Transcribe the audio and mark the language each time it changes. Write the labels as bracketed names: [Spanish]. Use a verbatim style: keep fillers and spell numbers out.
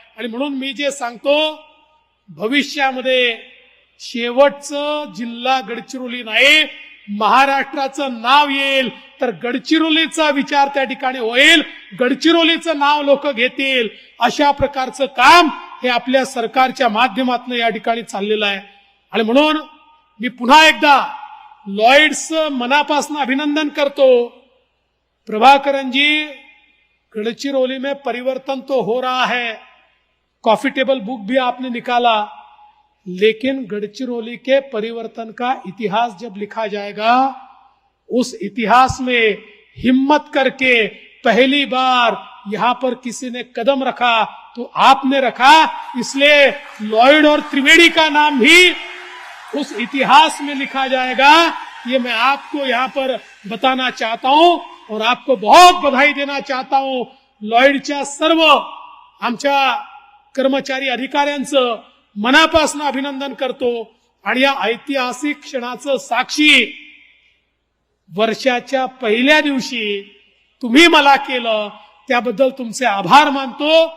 [Marathi] आणि म्हणून मी जे सांगतो, भविष्यामध्ये शेवटचं जिल्हा गडचिरोली नाही, महाराष्ट्राचं नाव येईल तर गडचिरोलीचा विचार त्या ठिकाणी होईल, गडचिरोलीचं नाव लोक घेतील, अशा प्रकारचं काम हे आपल्या सरकारच्या माध्यमातून या ठिकाणी चाललेलं आहे. आणि म्हणून मी पुन्हा एकदा लॉईड्सचं मनापासून अभिनंदन करतो. [Hindi] प्रभाकरनजी, गडचिरोली में परिवर्तन तो हो रहा है, कॉफी टेबल बुक भी आपने निकाला, लेकिन गडचिरोली के परिवर्तन का इतिहास जब लिखा जाएगा उस इतिहास में हिम्मत करके पहली बार यहां पर किसी ने कदम रखा तो आपने रखा, इसलिए लॉयड और त्रिवेदी का नाम भी उस इतिहास में लिखा जाएगा, ये मैं आपको यहां पर बताना चाहता हूं और आपको बहुत बधाई देना चाहता हूं. [Marathi] लॉयडच्या सर्व आमच्या कर्मचारी अधिकाऱ्यांचं मनापासून अभिनंदन करतो. आणि या ऐतिहासिक क्षणाचं साक्षी वर्षाच्या पहिल्या दिवशी तुम्ही मला केलं त्याबद्दल तुमचे आभार मानतो.